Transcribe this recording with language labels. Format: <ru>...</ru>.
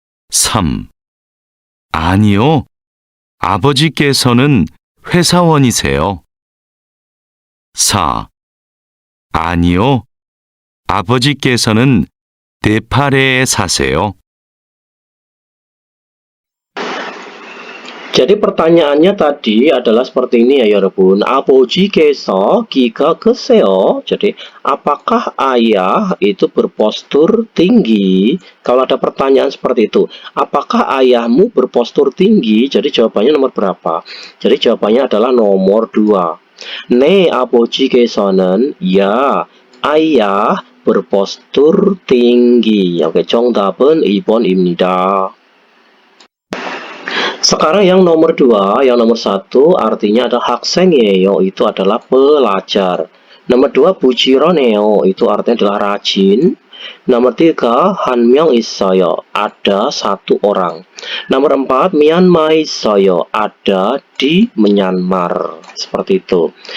<ko>3. 아니요. 아버지께서는 회사원이세요. 4. 아니요. 아버지께서는 네팔에 사세요.</ko> <id>Jadi pertanyaannya tadi adalah seperti ini ya 여러분.</id> <ko>아버지께서 키가 크세요.</ko> <id>Jadi apakah ayah itu berpostur tinggi? Kalau ada pertanyaan seperti itu, apakah ayahmu berpostur tinggi? Jadi jawabannya nomor berapa? Jadi jawabannya adalah nomor 2.</id> <ko>네 아버지께서는</ko> <id>ya, ayah berpostur tinggi.</id> <ko>Oke, 정답은 2번입니다.</ko> <id>Sekarang yang nomor 2, yang nomor 1 artinya adalah</id> <ko>학생이에요,</ko> <id>itu adalah pelajar. Nomor 2, 부지런해요, itu artinya adalah rajin. Nomor 3,</id> <ko>한 명 있어요,</ko> <id>ada satu orang. Nomor 4, Myanmar 있어요, ada di Myanmar. Seperti itu.</id>